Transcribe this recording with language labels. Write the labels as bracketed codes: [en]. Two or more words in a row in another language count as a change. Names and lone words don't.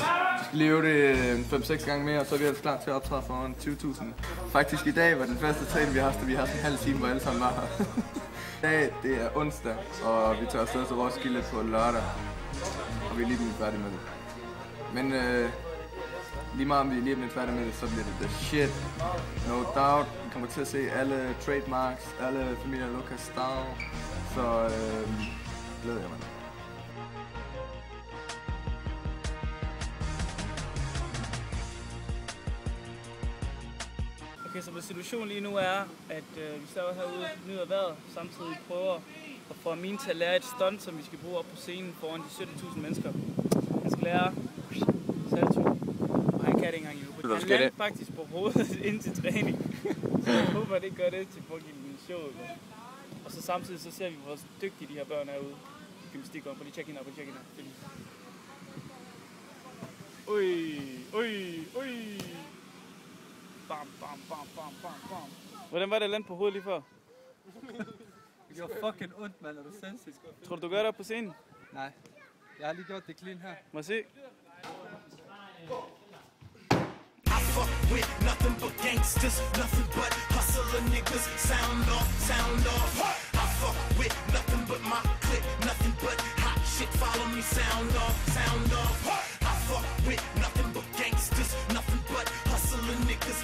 [da] Vi skal leve det 5-6 gange mere, og så er vi ellers klar til at optræde foran 20.000. Faktisk i dag var den første træning, vi har haft, vi har sådan en halv time, hvor alle sammen var her. I dag, det er onsdag, og vi tager afsted til Roskilde på lørdag. Og vi er lige blevet færdige med det. Men lige meget om vi er lige blevet færdige med det, så bliver det [en] the shit. No doubt. [da] Vi kommer til at se alle trademarks, alle familier Lucas Style. Så glæder jeg mig. Okay, så situationen lige nu er, at vi står herude, nyder vejret, samtidig prøver at få Amin til at lære et stunt, som vi skal bruge op på scenen foran de 17.000 mennesker. Han skal lære salto, og han kan det ikke engang endnu. Han lander faktisk på hovedet ind til træning, så jeg håber, at det gør det til fucking showet. Og så samtidig så ser vi, hvor dygtige de her børn er ude i gymnastikeren. Prøv lige tjek hende op, Ui. Bam, bam, bam, bam, bam, bam. Hvordan var det at lande på hovedet lige før? Det gjorde fucking ondt, mand. Er du sindssygt? Tror du gør det op på scenen? Nej. Jeg har lige gjort det clean her. Må jeg se? [en] I fuck with nothing but gangsters, nothing but hustler niggas. Sound off, sound off. I fuck with nothing but my clique, nothing but hot shit. Follow me, sound off, sound off. I fuck with nothing but gangsters, nothing but hustler niggas.